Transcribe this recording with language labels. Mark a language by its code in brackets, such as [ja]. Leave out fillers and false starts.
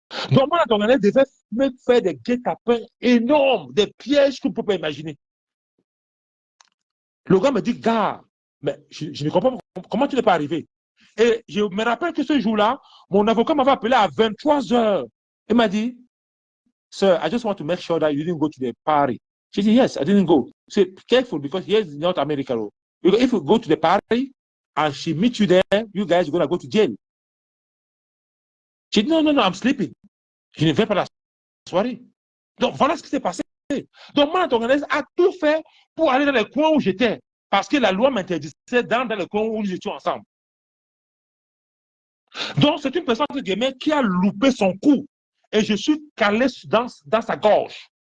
[fr] Donc, Mana Tonganès devait même faire des guet-apens énormes, des pièges que vous ne pouvez pas imaginer. Le gars me dit, gars, mais je ne comprends pas comment tu n'es pas arrivé. Et je me rappelle que ce jour-là, mon avocat m'avait appelé à 23 h. Il m'a dit, [en] sir, I just want to make sure that you didn't go to the party. She said, yes, I didn't go. Say, careful, because here is not America. Because if you go to the party and she meets you there, you guys are going to go to jail. She said, no, I'm sleeping. [fr] Je ne vais pas à la soirée. Donc, voilà ce qui s'est passé. Donc, Mana Tonganès a tout fait pour aller dans les coins où j'étais. Parce que la loi m'interdisait dans les coins où nous étions ensemble. Donc, c'est une personne qui a loupé son coup. Et je suis calé dans sa gorge.